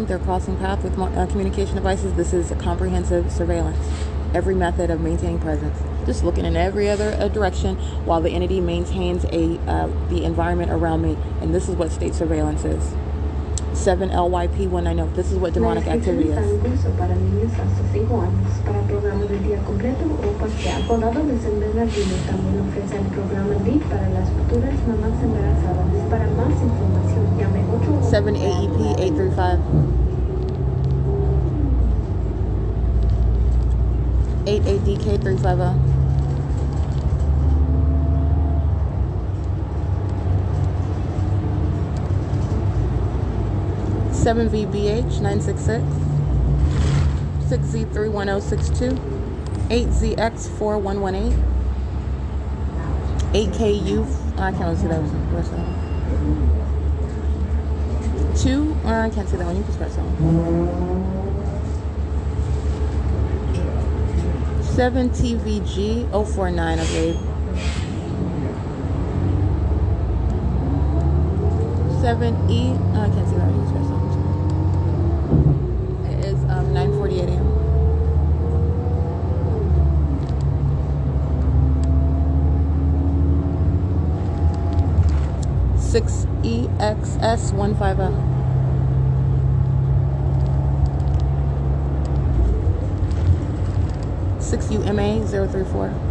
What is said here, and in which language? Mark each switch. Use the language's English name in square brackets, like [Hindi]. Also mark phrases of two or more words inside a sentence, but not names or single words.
[English] They're crossing paths with communication devices. This is comprehensive surveillance. Every method of maintaining presence. Just looking in every other direction while the entity maintains the environment around me. And this is what state surveillance is. 7LYP190. This is what demonic activity is. [Spanish] Para niños hasta 5 años, para programas de día completo o parcial. Condado de San Bernardino también ofrece el programa DIP para las futuras mamás embarazadas. Para más información, llame [English] 7AEP835. 88DK350. 7VBH 966, 6Z31062, 8ZX 4118, 8KU. I can't really see that. Where's that? 2. I can't see that one. You can scratch that one. 7TVG 049. Okay. 7E. I can't see that one. You can scratch that one. It is 9:48 a.m. Six EXS 150. 6UMA 034.